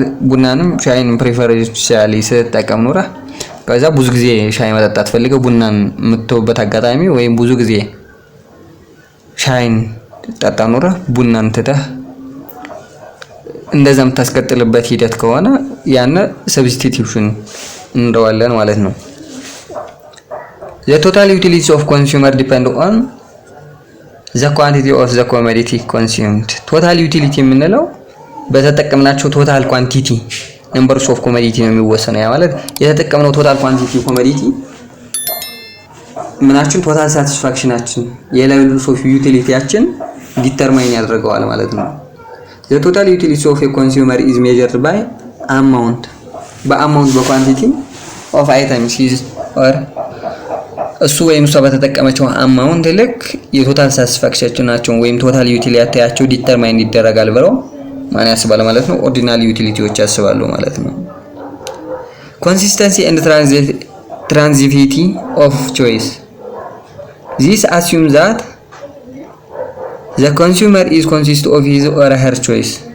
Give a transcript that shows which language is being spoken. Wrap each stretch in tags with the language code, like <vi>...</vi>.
<am>ቡናንም ሻይን ፕሪፈረንሻሊ ስትጠቀም ኖራ ከዛ ብዙ ጊዜ ሻይ መጠጣት ፈልገው ቡናን የምትተውበት አጋጣሚ ወይም ብዙ ጊዜ ሻይን ጠጣ ኖራ ቡናን ትተህ እንደዛም ታስቀጥልበት ሂደት ከሆነ ያነ ሰብስቲቲዩሽን እንደዋለን ማለት ነው።</am> <en>The total utility of consumer depend on the quantity of the commodity consumed. total utility የምንለው በተጠቀምናቸው total quantity numbers of commodity</en> <am>ነው የሚወሰነው። ያ ማለት የተጠቀምነው</am> <en>total quantity commodity</en> <am>ምናችን total satisfactionአችን የሌቭልስ ኦፍ ዩቲሊቲያችን ዲተርማይን ያደርገዋል ማለት ነው።</am> <en>The total utility of a consumer is measured by amount</en> <am>በquantity of items is or እሱ ወይም እሷ በተጠቀመችው አማውንት ልክ የቶታል ሳቲስፋክሽናቸው ወይም ቶታል ዩቲሊቲያቸው ዲተርማይን ይደረጋል ብለው ማን ያስባል ማለት ነው? ኦርዲናል ዩቲሊቲዎች ያስባሉ ማለት ነው።</am> <en>Consistency and transitivity of choice. This assumes that the consumer is conscious of his or her choice.</en>